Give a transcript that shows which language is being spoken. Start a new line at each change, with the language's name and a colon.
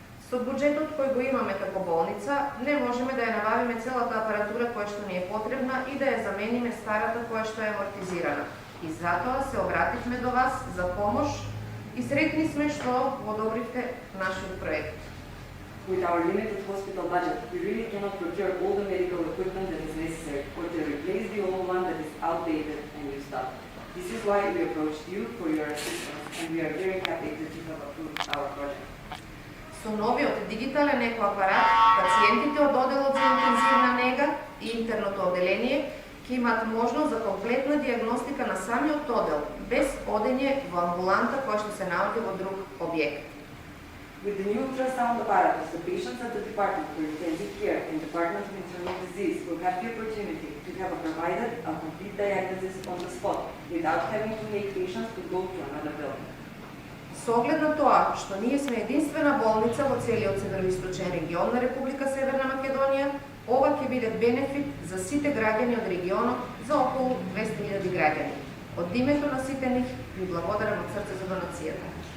Macedonian: Со буџетот кој го имаме како болница, не можеме да ја набавиме целата апаратура која што ни е потребна и да ја замениме старата која што е амортизирана. И затоа се обративме до вас за помош и сретни сме што го одобривте нашиот проект.
English: With our limited hospital budget, we really cannot procure all the medical equipment that is necessary or to replace the old one that is outdated and used up. This is why we approached you for your assistance, and we are very happy that you have approved our project.
Macedonian: Со новиот дигитален екоапарат, пациентите од оделот за интензивна нега и интерното одделение ќе имаат можност за комплетна диагностика на самиот одел, без одење во амбуланта која што се наоѓа во друг објект.
English: With the new ultrasound apparatus, the patients at the Department for Intensive Care and Department of Internal Disease will have the opportunity to have provided a complete diagnosis on the spot without having to make patients to go to another building.
Macedonian: Со оглед на тоа што ние сме единствена болница во целиот североисточен регион на Република Северна Македонија, ова ќе биде бенефит за сите граѓани од регионот, за околу 200.000 граѓани. Од името на сите нив ви благодарам од срце за донацијата.